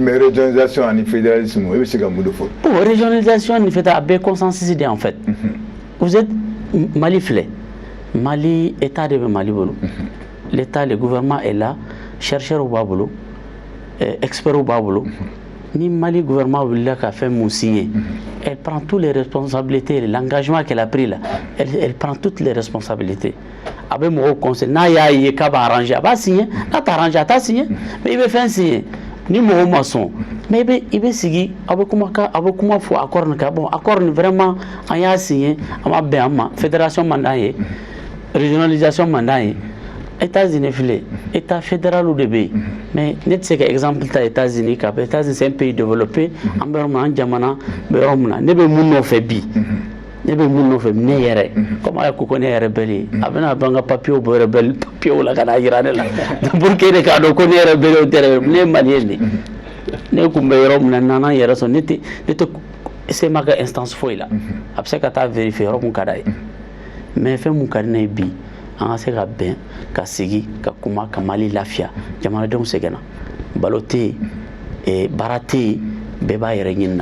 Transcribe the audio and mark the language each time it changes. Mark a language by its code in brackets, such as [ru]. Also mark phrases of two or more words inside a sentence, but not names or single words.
[bm] mais [fr] régionalisation ani fédéralisme [bm] i bɛ se ka mun de fɔ. bon régionalisation nin fɛta a bɛɛ consensus de [fr] en fait vous êtes [bm] Mali filɛ Mali état de bɛ Mali bolo [fr] l'état le gouvernement est là [bm] chercheurs b'a bolo experts b'a bolo ni Mali gouvernement wulila ka fɛn mun signer [fr] elle prend toutes les responsabilités l'engagement qu'elle a pris là elle prend toutes les responsabilités [bm] a bɛ mɔgɔw conseil n'a y'a ye k'a b'a arranger a b'a signer n'a t'a arranger a t'a signer mais i bɛ fɛn signer ni mɔgɔw ma sɔn mais i bɛ sigi a bɛ kuma fɔ accord nin kan bon accord nin vraiment an y'a signer an ma bɛn an ma fédération man d'an ye régionalisation man d'an ye États-Unis filɛ état fédéral de bɛ yen mais ne tɛ se ka exemple ta États-Unis k'a fɔ États-Unis [fr] c'est un pays développé [bm] an bɛ yɔrɔ min na an jamana bɛ yɔrɔ min na ne bɛ mun nɔfɛ bi ne bɛ mun nɔfɛ ne yɛrɛ comme a ye ko ko ne yɛrɛ rebelle ye a bɛna ban ka papiers bɔ rebelle papiers la ka na yira ne la [fr] pour que [bm] ne k'a dɔn ko ne yɛrɛ rebelle o tɛ rebelle ne ye maliyɛn de ne kun bɛ yɔrɔ min na nana yɛrɛ sɔn ne tɛ se ma kɛ instance foyi la a bɛ se ka taa vérifier yɔrɔ mun ka d'a ye mais fɛn mun ka di ne ye bi an ka se ka bɛn ka sigi ka kuma ka Mali lafiya jamanadenw sɛgɛnna balo tɛ yen baara tɛ yen bɛɛ b'a yɛrɛ ɲini na.